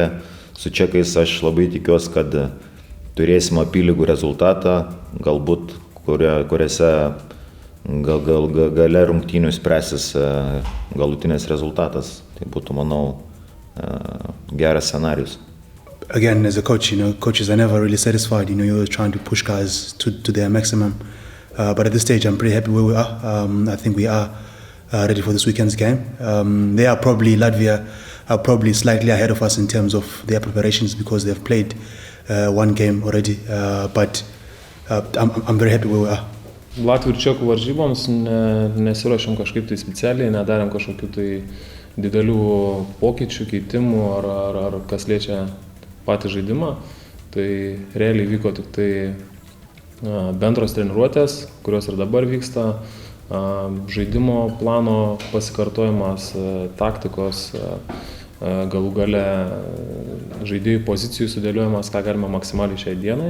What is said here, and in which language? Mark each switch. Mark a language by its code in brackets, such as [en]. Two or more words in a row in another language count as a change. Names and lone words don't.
[lt] Su čekais aš labai tikiuosi, kad turėsime apylygų rezultatą, galbūt kuriuose gale rungtynių spręsis galutinės rezultatas. Tai būtų, manau, geras scenarius. [en] Again, as a coach, coaches are never really satisfied. You're always trying to push guys to their maximum. But at this stage, I'm pretty happy where we are. I think we are ready for this weekend's game. Latvia are probably slightly ahead of us in terms of their preparations because they've played one game already. But I'm very happy where we are. [lt] Latvių ir čekų varžyboms nesiruošiam kažkaip tai specialiai, nedarėm kažkokių tai didelių pokyčių, keitimų ar kas liečia patį žaidimą. Tai realiai vyko tik tai bendros treniruotės, kurios ir dabar vyksta, žaidimo plano pasikartojimas, taktikos, galų gale žaidėjų pozicijų sudėliojimas, ką galime maksimaliai šiai dienai.